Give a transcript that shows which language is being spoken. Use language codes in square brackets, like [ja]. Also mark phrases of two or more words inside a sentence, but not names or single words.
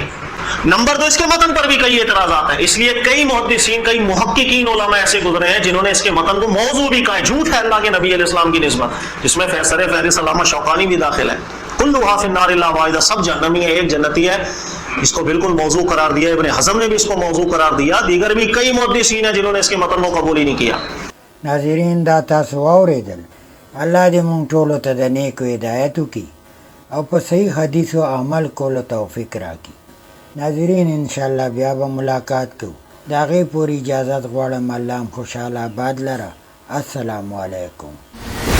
[ur] نمبر 2 اس کے متن پر بھی کئی اعتراضات ہیں، اس لیے کئی محدثین کئی محققین علماء ایسے گزرے ہیں جنہوں نے اس کے متن کو موضوع بھی کہا ہے، جھوٹ ہے اللہ کے نبی علیہ السلام کی نسبت، جس میں فیصل فہرست علامہ شوکانی بھی داخل ہے۔ [ar] کلھا فی النار الا واحدہ، [ur] سب جہنمی ہے ایک جنتی ہے، اس کو بالکل موضوع قرار دیا، ابن حزم نے بھی اس کو موضوع قرار دیا، دیگر بھی کئی محدثین ہیں جنہوں نے اس کے متن کو قبول ہی نہیں کیا۔ [ps] ناظرین دا تاسو واورېدل، الله دې مونږ ټولو ته د نیکو هدایت وکړي او په صحیح حدیثو عمل کولو توفیق راکړي۔ ناظرین انشاءاللہ بیا به ملاقات کوو، د هغې پورې اجازت غواړم، الله هم خوشحاله آباد لره۔ [ar] السلام علیکم۔